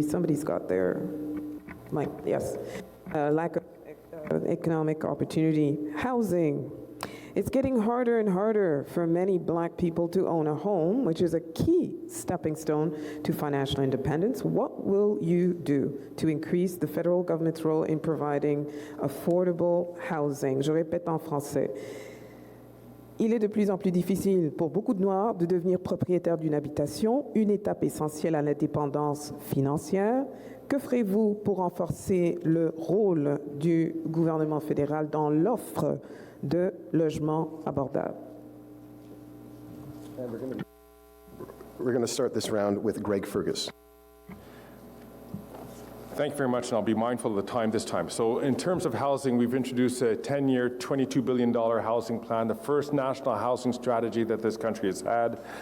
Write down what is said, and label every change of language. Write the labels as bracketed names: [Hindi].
[English] Somebody's got their mic. Yes. Lack of economic opportunity. Housing. It's getting harder and harder for many black people to own a home, which is a key stepping stone to financial independence. What will you do to increase the federal government's role in providing affordable housing? [French] Je répète en français. Il est de plus en plus difficile pour beaucoup de Noirs de devenir propriétaires d'une habitation, une étape essentielle à l'indépendance financière. Que ferez-vous pour renforcer le rôle du gouvernement fédéral dans l'offre de logements abordables? [English] We're going to start this round with Greg Fergus. Thank you very much, and I'll be mindful of the time this time. So in terms of housing, we've introduced a 10-year, $22 billion housing plan, the first national housing strategy that this country has had.